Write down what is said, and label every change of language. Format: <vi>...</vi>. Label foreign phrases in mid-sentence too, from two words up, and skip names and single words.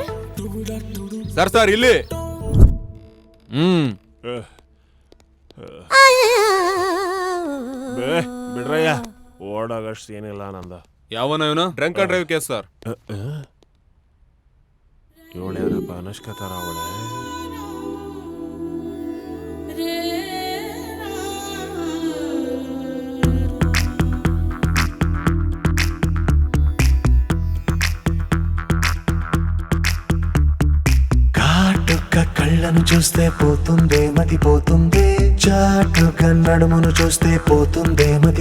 <kn>ಸರ್ ಇಲ್ಲಿ ಬಿಡ್ರಯ್ಯ, ಓಡಾಗಷ್ಟು ಏನಿಲ್ಲ ನಂದ. ಯಾವನ ಇವನು?</kn> <en>drunk and drive case sir.</en> <kn>ಇವಳ್ಯಾರಪ್ಪ, ಅನುಷ್ಕಾ ತರ ಅವಳೆ.</kn> <te>కాటుక కళ్ళను చూస్తే పోతుందే మతి పోతుందే, చాటుగా నడుమును చూస్తే పోతుందే మతి</te>